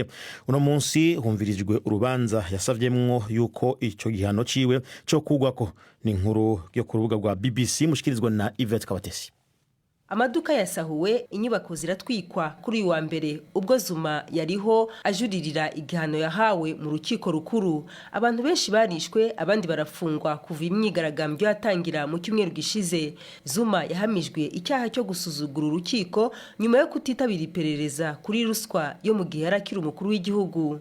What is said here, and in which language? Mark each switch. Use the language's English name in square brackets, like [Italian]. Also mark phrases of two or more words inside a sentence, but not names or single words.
[Rundi] Uno munsi humvirijwe urubanza yasavyemwo yuko ico gihano ciwe cyo kugwako. Ni inkuru yo ku rubuga rwa BBC mushikirizwa na Yvette Kabatesi. [Kinyarwanda] Amaduka yasahuwe, inyubako ziratwikwa kuri wa mbere ubwo Zuma yariho ajuririra igihano yahawe mu rukiko rukuru. Abantu benshi barishwe, abandi barafungwa kuva imyigaragambyo yatangira mu cyumweru gishize. Zuma yahamijwe icyaha cyo gusuzugura urukiko nyuma yo kutitabira iperereza kuri ruswa yo mu gihe yarakira umukuru w'igihugu.